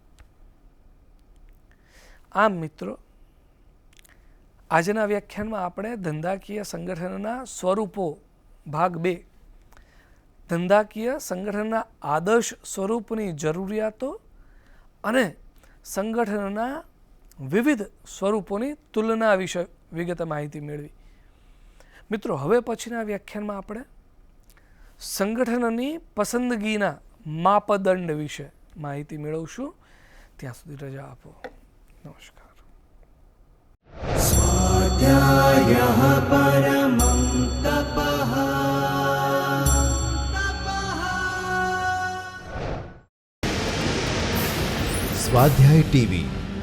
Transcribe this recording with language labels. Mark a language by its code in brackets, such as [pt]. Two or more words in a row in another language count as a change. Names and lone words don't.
[gu] આમ મિત્રો, આજના વ્યાખ્યાનમાં આપણે ધંધાકીય સંગઠનના સ્વરૂપો ભાગ 2, ધંધાકીય સંગઠનના આદર્શ સ્વરૂપની જરૂરિયાતો અને સંગઠનના વિવિધ સ્વરૂપોની તુલના વિશે વિગતે માહિતી મેળવી. મિત્રો, હવે પછીના વ્યાખ્યાનમાં આપણે સંગઠનની પસંદગીના માપદંડ વિશે માહિતી મેળવશું. ત્યાં સુધી રજા આપો. નમસ્કાર. [sa] स्वाध्यायः परमं तपः। [gu] સ્વાધ્યાય ટીવી